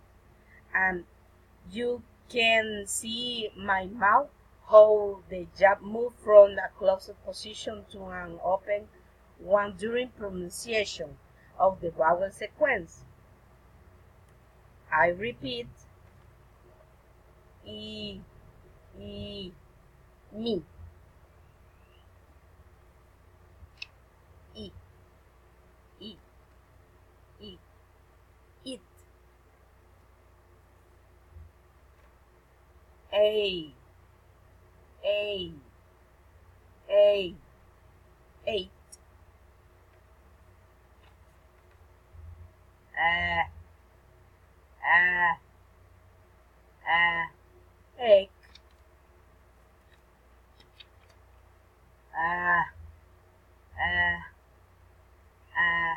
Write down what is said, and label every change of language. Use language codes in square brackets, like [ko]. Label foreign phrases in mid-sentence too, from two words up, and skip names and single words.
[en] And you can see my mouth, how the jab move from a closed position to an open one during pronunciation of the vowel sequence. I repeat, e, e, me, e, e, e, it, a, a, a, eight, a, a, a, egg, a, a, a.